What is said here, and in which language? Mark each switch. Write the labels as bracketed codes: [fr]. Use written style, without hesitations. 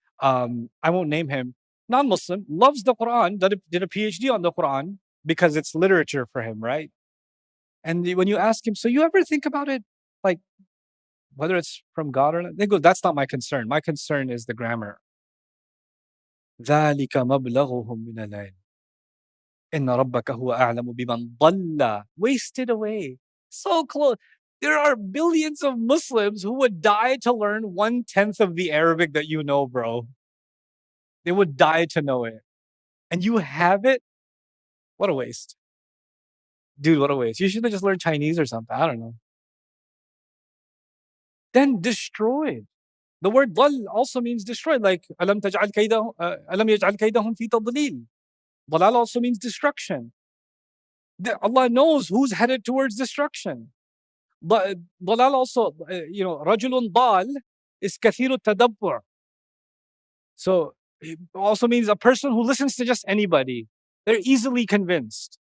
[en] I won't name him. Non-Muslim, loves the Quran, did a PhD on the Quran, because it's literature for him, right? And when you ask him, so you ever think about it, like whether it's from God or not? They go, that's not my concern. My concern is the grammar. [ar] ذَلِكَ مَبْلَغُهُم مِّنَ الْعِلْمِ إِنَّ رَبَّكَ هُوَ أَعْلَمُ بِمَنْ ضَلَّ, [en] wasted away. So close. There are billions of Muslims who would die to learn 1/10 of the Arabic that you know, bro. They would die to know it. And you have it? What a waste. Dude, what a waste. You should have just learned Chinese or something. I don't know. Then destroyed. The word dal also means destroyed. [ar] Like, أَلَمْ يَجْعَلْ كَيْدَهُمْ فِي تَضْلِيلٍ. [en] Dalal also means destruction. Allah knows who's headed towards destruction. Dalal also, [ar] رَجُلٌ ضَال [en] is [ar] كَثِيرُ التَّدَبُّرِ. [en] So It also means a person who listens to just anybody. They're easily convinced.